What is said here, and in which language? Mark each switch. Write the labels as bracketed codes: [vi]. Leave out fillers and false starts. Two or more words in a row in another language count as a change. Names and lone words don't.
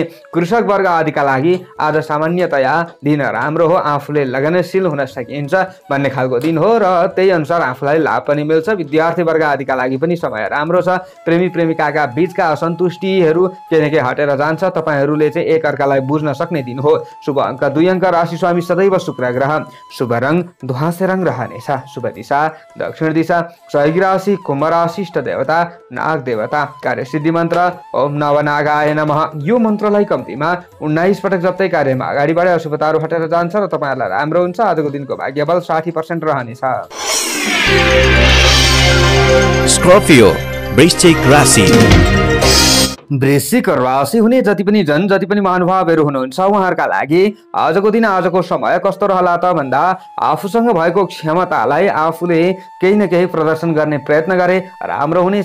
[ne] कृषक वर्ग आदिका लागि आज सामान्यतया दिन राम्रो हो, आफूले लगनशील हुन सकिन्छ भन्ने खालको दिन हो र त्यही अनुसार आफूलाई लाभ पनि मिल्छ। विद्यार्थी वर्ग आदिका लागि पनि समय राम्रो छ। प्रेमी प्रेमिकाका बीचका असन्तुष्टिहरू केही न केही हटेर जान्छ। तपाईहरुले चाहिँ एक अर्कालाई बुझ्न सक्ने दिन हो। शुभ अंक 2 अंक, राशि स्वामी सदैव शुक्र ग्रह, शुभ रंग धुवासे रंग रहनेछ, शुभ दिशा दक्षिण दिशा, सहयोगी राशि कुम्भ राशि, इष्ट देवता नाग देवता, कार्य सिद्धि मन्त्र [sa] ओम नवनागाय नमः। [ne] यो मन्त्रलाई कम्तीमा 19 पटक जप्दै कार्यमा अगाडि बढे अशुभताहरू हटेर जान्छ र तपाईहरुलाई राम्रो हुन्छ। आजको दिनको भाग्यबल 60% रहनेछ। स्कर्पियो वृश्चिक राशि। वृश्चिक राशि हुने जति पनि महानुभावहरू हुनुहुन्छ उहाँहरूका लागि आजको दिन आजको समय कस्तो रहला त भन्दा आफूसँग भएको क्षमतालाई आफूले केही न केही प्रदर्शन गर्ने प्रयत्न गरे राम्रो हुनेछ।